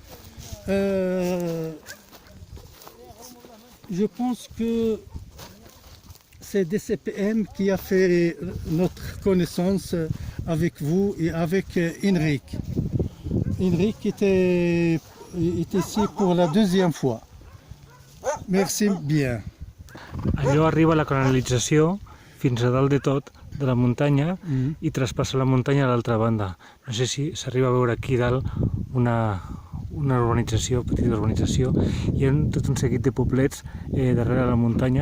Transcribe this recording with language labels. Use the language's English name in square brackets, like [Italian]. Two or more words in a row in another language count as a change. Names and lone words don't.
[French] Je pense que c'est DCPM qui a fait notre connaissance avec vous et avec Henrik. Henrik est ici pour la deuxième fois. Merci bien. [Catalan] Allò arriba a la canalització fins a dalt de tot de la muntanya i traspassa la muntanya a l'altra banda. No sé si s'arriba a veure aquí dalt una urbanització, petita urbanització. Hi ha tot un seguit de poblets darrere la muntanya.